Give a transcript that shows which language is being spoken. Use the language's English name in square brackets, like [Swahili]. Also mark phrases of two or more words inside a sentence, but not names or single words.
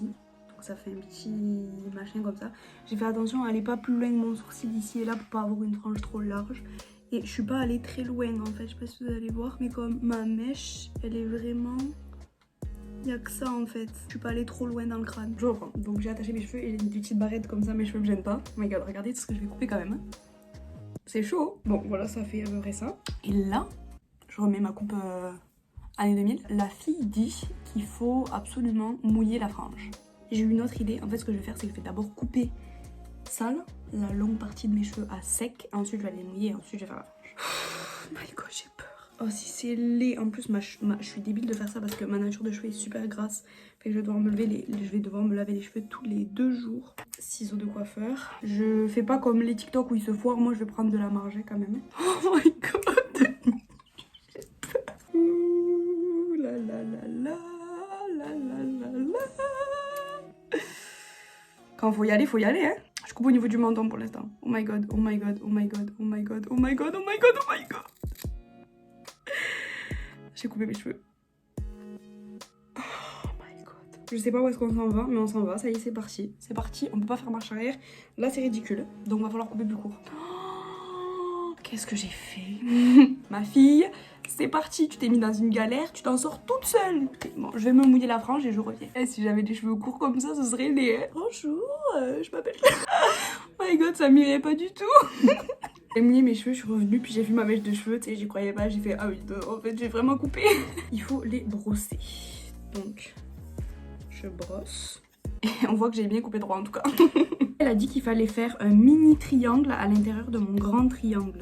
[French] Donc ça fait un petit machin comme ça. J'ai fait attention à aller pas plus loin que mon sourcil ici et là pour pas avoir une frange trop large. Et je suis pas allée très loin en fait, je sais pas si vous allez voir, mais comme ma mèche, elle est vraiment... Il y a que ça en fait. Je suis pas allée trop loin dans le crâne. Je reprends. Donc j'ai attaché mes cheveux et des petites barrettes comme ça, mes cheveux me gênent pas. [English] Oh my god, [French] regardez tout ce que je vais couper quand même. C'est chaud. Bon, voilà, ça fait à peu près ça. Et là, je remets ma coupe année 2000. La fille dit qu'il faut absolument mouiller la frange. J'ai eu une autre idée. En fait, ce que je vais faire, c'est que je vais d'abord couper sale, la longue partie de mes cheveux à sec. Ensuite, je vais les mouiller et ensuite, je vais faire la frange. [English] Oh my god, [French] j'ai peur. Oh si c'est laid, en plus je suis débile de faire ça parce que ma nature de cheveux est super grasse. Fait que je vais devoir me laver les cheveux tous les 2 jours. Ciseaux de coiffeur. Je fais pas comme les TikTok où ils se foirent, moi je vais prendre de la marge quand même. [English] Oh my god. [French] Ouh la la la la la la la la. Quand faut y aller hein. Je coupe au niveau du menton pour l'instant. [English] Oh my god, oh my god, oh my god, oh my god, oh my god, oh my god, oh my god. [French] J'ai coupé mes cheveux. [English] Oh my god. [French] Je sais pas où est-ce qu'on s'en va, mais on s'en va. Ça y est, c'est parti. C'est parti, on peut pas faire marche arrière. Là, c'est ridicule. Donc, va falloir couper plus court. Oh, qu'est-ce que j'ai fait? Ma fille, c'est parti. Tu t'es mis dans une galère, tu t'en sors toute seule. Bon, je vais me mouiller la frange et je reviens. Et si j'avais des cheveux courts comme ça, ce serait laid. Bonjour, je m'appelle... [English] Oh my god, [French] ça m'irait pas du tout. J'ai mouillé mes cheveux, je suis revenue, puis j'ai vu ma mèche de cheveux, tu sais, j'y croyais pas, j'ai fait ah oui, en fait j'ai vraiment coupé. Il faut les brosser. Donc, je brosse. Et on voit que j'ai bien coupé droit en tout cas. Elle a dit qu'il fallait faire un mini triangle à l'intérieur de mon grand triangle.